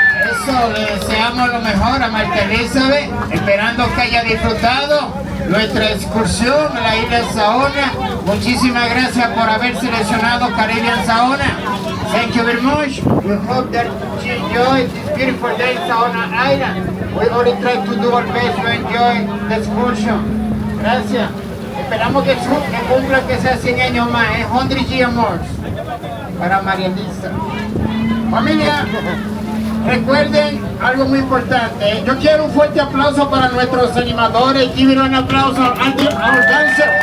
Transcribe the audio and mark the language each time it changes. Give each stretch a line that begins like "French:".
Spanish: Eso, le deseamos lo mejor a Marta Elizabeth, esperando que haya disfrutado nuestra excursión a la Isla Saona. Muchísimas gracias por haber seleccionado Caribbean Saona.
English: Thank you very much. We hope that you enjoyed this beautiful day in Saona Island. We only try to do our best to enjoy the excursion.
Spanish: Gracias. Esperamos que cumpla que sea 100 años más,
English: 100 years more.
Spanish: Para María Elisa. Familia, recuerden algo muy importante. Yo quiero un fuerte aplauso para nuestros animadores.
English: Give it
Spanish: un aplauso a
English: our dancers.